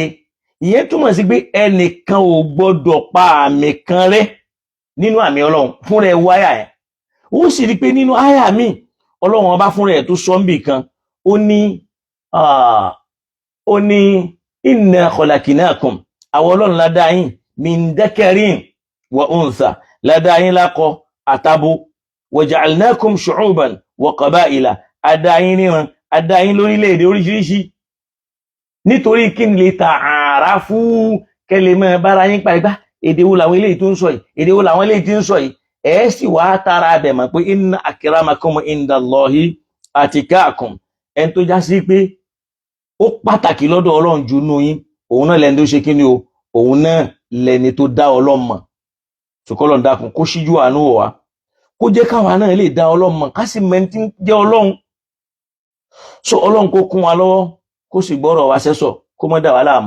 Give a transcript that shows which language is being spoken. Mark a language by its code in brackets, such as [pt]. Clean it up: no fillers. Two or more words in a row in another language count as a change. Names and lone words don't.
[yo] Ìyẹn túmọ̀ sí pé ẹnìkan ò gbọdọ̀ pa àmì kan rẹ́ nínú àmì Ọlọ́run fún rẹ̀ wáyà ẹ̀. Ó sì rí pé nínú àyà mi, Ọlọ́run ọba fún rẹ̀ tó sọ́mbì kan, ó ní [ar] إنا خلقناكم, [yo] àwọn Ọlọ́run ládá yín, [ar] من ذكر وأنثى, [yo] ládá yín lákọ àtabo, [ar] وجعلناكم شعوبا وقبائل, [yo] adáyín níran, adáyín lórílẹ̀-èdè oríṣiríṣi, nítorí kí n lè ta'arafu, kẹlẹ̀ mọ́ bára yín pa ìgbà èdè wo làwọn eléyìí tó ń sọ yìí, èdè wo làwọn eléyìí tí ń sọ yìí. Ẹ sì wá tara bẹ̀ mọ̀ pé [ar] إن أكرمكم عند الله أتقاكم, [yo] ẹni tó já sí pé ó pàtàkì lọ́dọ̀ Ọlọ́run jù nú yín, òun náà lẹni tó ṣe kí ni o, òun náà lẹni tó dá Ọlọ́run mọ̀. Ṣùkọ́lọ́n dákun kó ṣíjú àánú wò wá, kó jẹ́ káwa náà lè dá Ọlọ́run mọ̀, ká sì mẹ́ni tí ń jẹ́ Ọlọ́run. So Ọlọ́run kó kún wa lọ́wọ́, kó sì gbọ́rọ̀ wa sẹ́sọ̀, kó mọ́ dà wá láàmú.